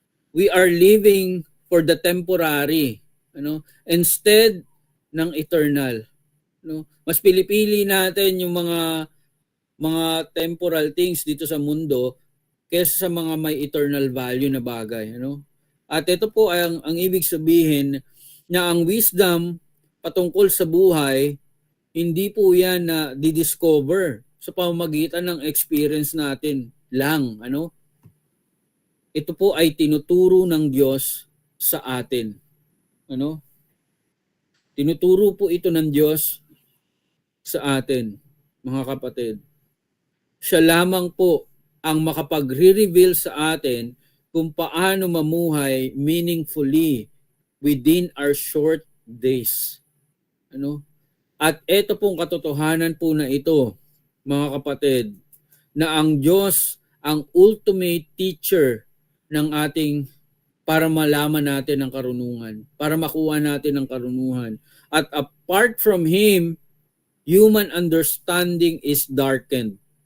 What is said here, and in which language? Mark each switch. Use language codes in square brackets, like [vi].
[en] We are living for the temporary, instead ng eternal. [tl] Mas pinipili natin yung mga temporal things dito sa mundo kaysa sa mga may eternal value na bagay, At ito po ay ang ibig sabihin na ang wisdom patungkol sa buhay, hindi po yan na didiscover sa pamamagitan ng experience natin lang, Ito po ay tinuturo ng Diyos sa atin. Tinuturo po ito ng Diyos sa atin, mga kapatid. Siya lamang po ang makapagre-reveal sa atin kung paano mamuhay [en] meaningfully within our short days. [tl] At ito pong katotohanan po na ito, mga kapatid, na ang Diyos ang ultimate teacher ng ating para malaman natin ang karunungan, para makuha natin ang karunungan. [en] At apart from Him, human understanding is darkened.